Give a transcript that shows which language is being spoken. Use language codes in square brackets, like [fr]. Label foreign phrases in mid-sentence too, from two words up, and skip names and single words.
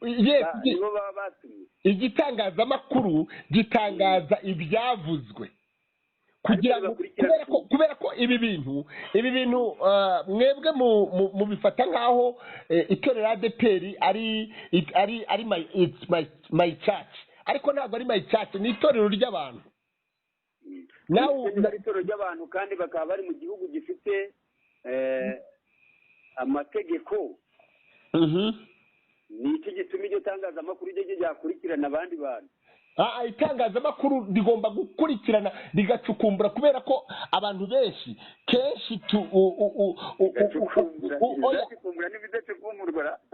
[rw] Nibo baba batumye. Igitangazamakuru gitangaza ibyavuzwe, kubera ko ibi bintu mwebwe mubifata nkaho itorero ADEPR ari [en] my church, [rw] ariko ntabwo ari [en] my church, [rw] ni itorero ry'abantu. Nawe ari itorero ry'abantu kandi bakaba bari mu gihugu gifite amategeko. Ni iki gituma iryo tangazamakuru ryo ryakurikirana abandi bantu? Itangazamakuru rigomba gukurikirana rigacukumbura, kubera ko abantu benshi kenshi